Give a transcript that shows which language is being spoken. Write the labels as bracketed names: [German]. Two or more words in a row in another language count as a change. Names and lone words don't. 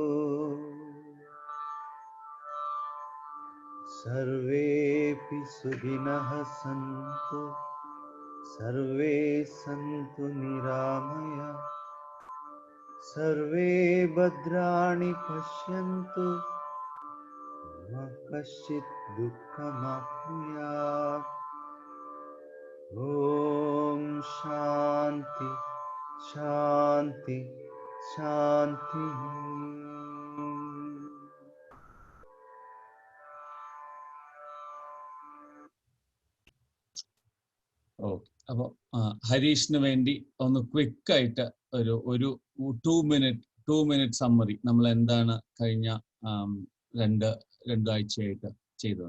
[Sanskrit] सर्वेऽपि सुखिनः सन्तु, सर्वे सन्तु निरामया, सर्वे भद्राणि पश्यन्तु, मा कश्चित् दुःखमाप्नुयात्। ॐ शान्ति शान्ति शान्तिः. [Malayalam] ഓക്കെ, അപ്പോൾ ഹരീഷിന് വേണ്ടി ഒന്ന് ക്വിക്കായിട്ട് ഒരു 2 [English] minute summary [Malayalam] നമ്മൾ എന്താണ് കഴിഞ്ഞ രണ്ടാഴ്ചയായിട്ട് ചെയ്തത്.